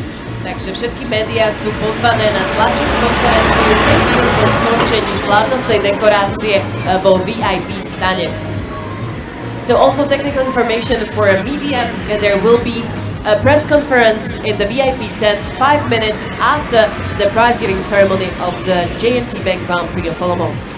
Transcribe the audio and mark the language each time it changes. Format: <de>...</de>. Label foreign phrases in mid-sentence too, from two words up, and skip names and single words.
<sk>Takže všetky médiá sú pozvané na tlačovú konferenciu chvíľu po skončení slávnostnej dekorácie vo VIP stane.</sk> <en>So also technical information for media, there will be a press conference in the VIP tent 5 minutes after the prize giving ceremony of the J&T Bank Grand Prix of Olomouc.</en>